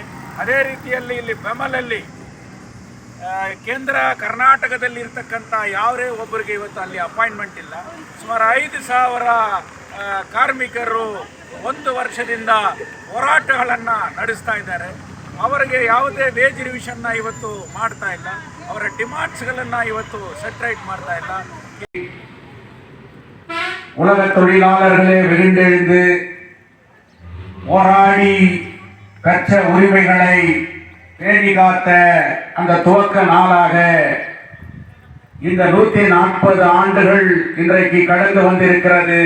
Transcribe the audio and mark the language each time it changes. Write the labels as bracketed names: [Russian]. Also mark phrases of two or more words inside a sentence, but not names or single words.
[Kannada] ಅದೇ ರೀತಿಯಲ್ಲಿ ಇಲ್ಲಿ ಬೆಮಲಲ್ಲಿ ಕೇಂದ್ರ ಕರ್ನಾಟಕದಲ್ಲಿ ಇರ್ತಕ್ಕಂಥ ಯಾವರೇ ಒಬ್ಬರಿಗೆ ಇವತ್ತು ಅಲ್ಲಿ ಅಪಾಯಿಂಟ್ಮೆಂಟ್ ಇಲ್ಲ. ಸುಮಾರು 5,000 ಕಾರ್ಮಿಕರು 1 ವರ್ಷದಿಂದ ಹೋರಾಟಗಳನ್ನು ನಡೆಸ್ತಾ ಇದ್ದಾರೆ. ಅವರಿಗೆ ಯಾವುದೇ [English] wage revision [Kannada] ಇವತ್ತು ಮಾಡ್ತಾ ಇಲ್ಲ. ಅವರ ಡಿಮಾಂಡ್ಸ್ಗಳನ್ನು ಇವತ್ತು ಸೆಟ್ರೈಟ್ ಮಾಡ್ತಾ ಇಲ್ಲ. [Tamil] உலக தொழிலாளர்களே விருந்தெழுந்து போராடி பெற்ற உரிமைகளை பேணி காத்த அந்த துவக்க நாளாக இந்த 140 ஆண்டுகள் இன்றைக்கு கடந்து வந்திருக்கிறது.